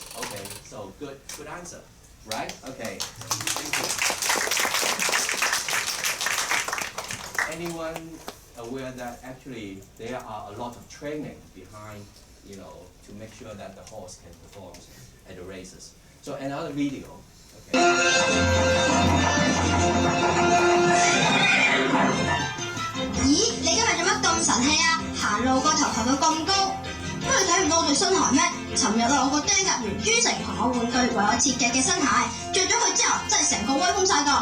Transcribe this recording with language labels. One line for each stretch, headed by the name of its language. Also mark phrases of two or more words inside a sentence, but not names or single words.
English: Okay, so good answer, right? Okay, thank you. Anyone aware that actually there are a lot of training behind, to make sure that the horse can perform at the races? So another video. Okay.
Cantonese: 咦，你今日做乜咁神氣啊？行路個頭抬到咁高，乜你睇唔到我對新鞋咩？尋日啊，我個釘甲員專程同我換對為我設計嘅新鞋，着咗佢之後真係成個威風晒㗎。